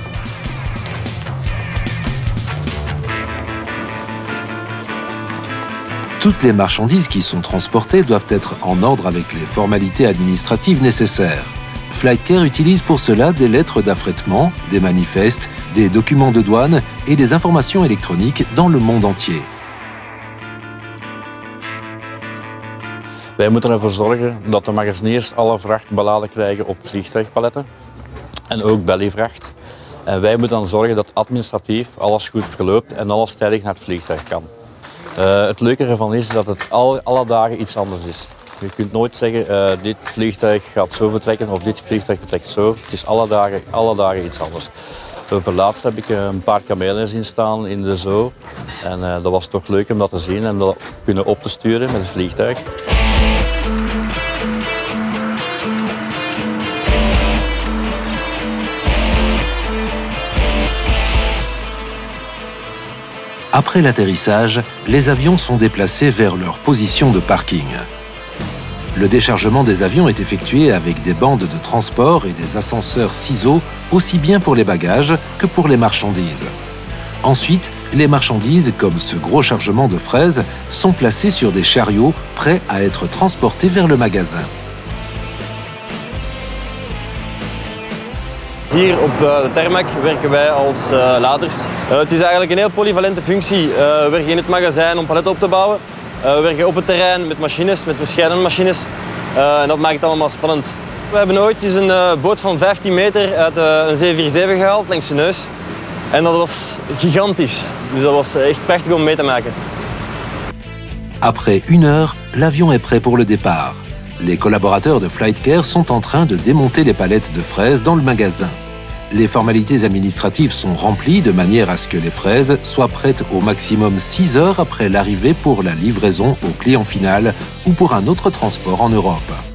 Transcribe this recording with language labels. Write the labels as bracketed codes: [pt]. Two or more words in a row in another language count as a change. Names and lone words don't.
[fr] Toutes les marchandises qui sont transportées doivent être en ordre avec les formalités administratives nécessaires. FlightCare utilise pour cela des lettres d'affrètement, des manifestes, des documents de douane et des informations électroniques dans le monde entier. [nl] Wij moeten ervoor zorgen dat de magaziniers alle vracht beladen krijgen op vliegtuigpaletten en ook bellyvracht. En wij moeten dan zorgen dat administratief alles goed verloopt en alles tijdig naar het vliegtuig kan. Het leuke ervan is dat het alle dagen iets anders is. Je kunt nooit zeggen dit vliegtuig gaat zo vertrekken of dit vliegtuig vertrekt zo. Het is alle dagen iets anders. Voor laatst heb ik een paar kamelen zien staan in de zoo. En dat was toch leuk om dat te zien en dat kunnen op te sturen met het vliegtuig. [fr] Après l'atterrissage, les avions sont déplacés vers leur position de parking. Le déchargement des avions est effectué avec des bandes de transport et des ascenseurs ciseaux, aussi bien pour les bagages que pour les marchandises. Ensuite, les marchandises, comme ce gros chargement de fraises, sont placées sur des chariots prêts à être transportés vers le magasin. [nl] Hier op de tarmac werken wij als laders. Het is eigenlijk een heel polyvalente functie. We werken in het magazijn om paletten op te bouwen. We werken op het terrein met machines, met verschillende machines. En dat maakt het allemaal spannend. We hebben ooit eens een boot van 15 meter uit een 747 gehaald langs de neus. En dat was gigantisch. Dus dat was echt prachtig om mee te maken. [fr] Après 1 heure, l'avion est prêt pour le départ. Les collaborateurs de FlightCare sont en train de démonter les palettes de fraises dans le magasin. Les formalités administratives sont remplies de manière à ce que les fraises soient prêtes au maximum 6 heures après l'arrivée pour la livraison au client final ou pour un autre transport en Europe.